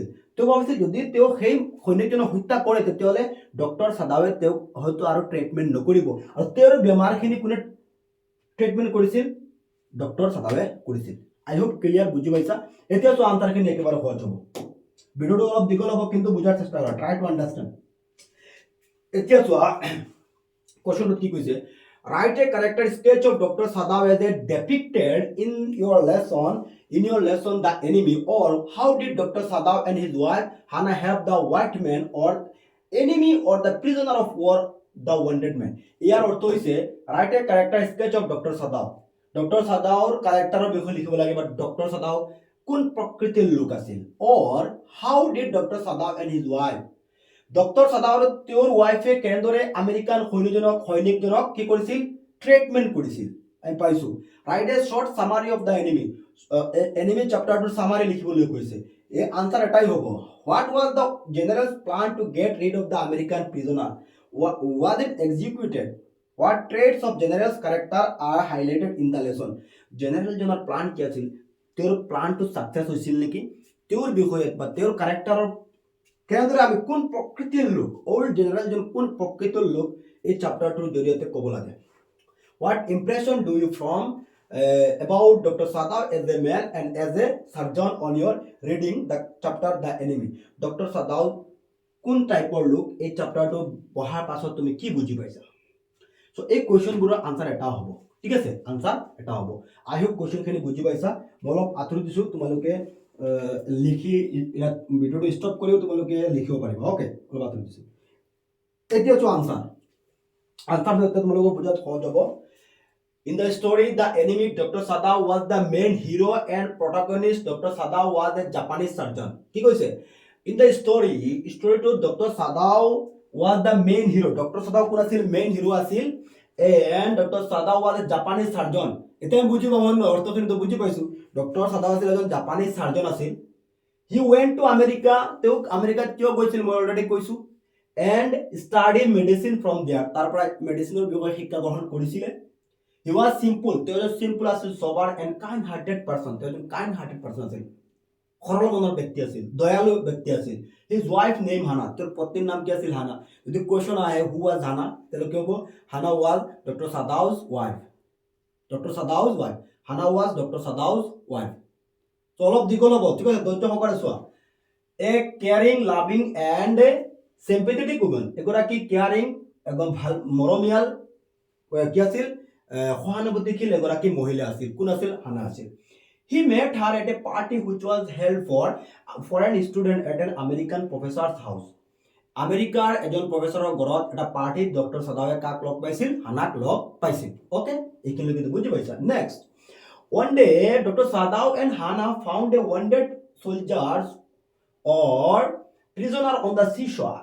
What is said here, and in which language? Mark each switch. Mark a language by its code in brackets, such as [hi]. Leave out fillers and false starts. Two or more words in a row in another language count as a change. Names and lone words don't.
[as] তেওঁ ভাবিছিল যদি তেওঁ সেই সৈনিকজনক হত্যা কৰে তেতিয়াহ'লে ডক্টৰ সাদাৱে তেওঁক হয়তো আৰু ট্ৰিটমেণ্ট নকৰিব, আৰু তেওঁৰ বেমাৰখিনি কোনে ট্ৰিটমেণ্ট কৰিছিল? ডক্টৰ সাদাৱে কৰিছিল। [en] I hope clear, [as] বুজি পাইছা? এতিয়া তো আনসাৰখিনি একেবাৰে সহজ হ'ব। ভিডিঅ'টো অলপ দীঘল হ'ব, কিন্তু বুজাৰ চেষ্টা কৰা, [en] try to understand. [as] এতিয়া চোৱা কোৱেশ্যনটোত কি কৈছে, [en] write a character sketch of Dr. Sadav as a depicted in your lesson The Enemy, or how did Dr. Sadav and his wife Hannah help the white man or enemy or the prisoner of war, the wounded man? [as] ইয়াৰ অৰ্থ হৈছে [en] write a character sketch of Dr. Sadav. [as] ডক্টৰ সাদাওৰ কাৰেক্টাৰৰ বিষয়ে লিখিব লাগে, বা ডক্টৰ সাদাও কোন প্ৰকৃতিৰ লোক আছিল, [en] or how did Doctor Sadao and his wife, [as] ডক্টৰ সাদাও আৰু তেওঁৰ ৱাইফে কেনেদৰে আমেৰিকান সৈনিকজনক কি কৰিছিল? ট্ৰিটমেণ্ট কৰিছিল। আমি পাইছোঁ [en] write a short summary of the enemy, [as] এনিমি চেপ্টাৰটোৰ চামাৰি লিখিবলৈ কৈছে। এই আনসাৰ এটাই হ'ব, [en] what was the general's plan to get rid of the American prisoner, was it executed, what traits of general's character are highlighted in the lesson. [as] জেনেৰেলজনৰ প্লান কি আছিল? তেওঁৰ প্লানটো ছাকচেছ হৈছিল নেকি? তেওঁৰ বিষয়ে বা তেওঁৰ কেৰেক্টাৰৰ কেনেদৰে আমি কোন প্ৰকৃতিৰ লোক, অল্ড জেনেৰেলজন কোন প্ৰকৃতিৰ লোক, এই চেপ্টাৰটোৰ জৰিয়তে ক'ব লাগে। [en] what impression do you from about Dr. Sadav as a man and as a surgeon on your reading the chapter The Enemy? [as] Dr. Sadav কোন টাইপৰ লোক, এই চেপ্টাৰটো পঢ়াৰ পাছত তুমি কি বুজি পাইছা? সো এই কুৱেশ্যনবোৰৰ আনসাৰ এটা হ'ব। ঠিক আছে, আনসাৰ এটা হ'ব। [en] I hope [as] কুৱেশ্যনখিনি বুজি পাইছা। মই অলপ আঁতৰি দিছোঁ, তোমালোকে লিখি ইয়াত ভিডিঅ'টো ষ্টপ কৰিও তোমালোকে লিখিব পাৰিবা। অ'কে, অলপ আঁতৰি দিছোঁ। এতিয়া চোৱা আনসাৰ তোমালোকক বুজাত সহজ হ'ব। [en] In the story The Enemy, Dr. Sadav was the main hero and protagonist. Dr. Sadav was a Japanese surgeon. [as] কি কৈছে? [en] In the storyটো Dr. Sadav was the main hero. Dr. Sadav [as] কোন আছিল? মেইন হিৰো আছিল। [en] And Dr. Sadav was a Japanese surgeon. [as] এতিয়া আমি বুজি পাব নহয়, অৰ্থখিনি তো বুজি পাইছোঁ। ডক্টৰ সাদাও আছিল এজন [en] Japanese surgeon [as] আছিল। [en] He went to America, [as] তেওঁক আমেৰিকাত কিয় গৈছিল মই অলৰেডি কৈছোঁ। [en] And studied medicine from there, [as] তাৰ পৰা মেডিচিনৰ বিষয়ে শিক্ষা গ্ৰহণ কৰিছিলে। [en] He was simple, [as] তেওঁ এজন চিম্পল আছিল, সবাৰ [en] and kind hearted person, [as] তেওঁ এজন [en] kind hearted person [as] আছিল, সৰল মনৰ ব্যক্তি আছিল, দয়ালু ব্যক্তি আছিল। [en] His wife name Hannah, [as] তেওঁৰ পত্নীৰ নাম কি আছিল? হানা। যদি কোৱেশ্যন আহে [en] who was Hannah, [as] তেতিয়াহ'লে কি হ'ব? [en] Hannah was Dr. Sadav's wife. Dr. Sadav's wife. Hannah was Dr. Sadav's wife. [as] তো অলপ দীঘল হ'ব, ঠিক আছে, ধৈৰ্য সহকাৰে চোৱা। [en] A caring, loving and sympathetic woman, [as] এগৰাকী কেয়াৰিং, একদম ভাল মৰমীয়াল কি আছিল? সহানুভূতিশীল এগৰাকী মহিলা আছিল। কোন আছিল? হানা আছিল। [en] He met her at a party which was held for foreign student at an American professor's house. [as] আমেৰিকাৰ এজন প্ৰফেচৰৰ ঘৰত এটা পাৰ্টিত ডক্টৰ সাদাৱে কাক লগ পাইছিল? হানাক লগ পাইছিল। ওকে, এইখিনিলৈকে বুজি পাইছা? নেক্সট, [en] one day Dr. Sadav and Hannah found a wounded soldier or prisoner on the seashore.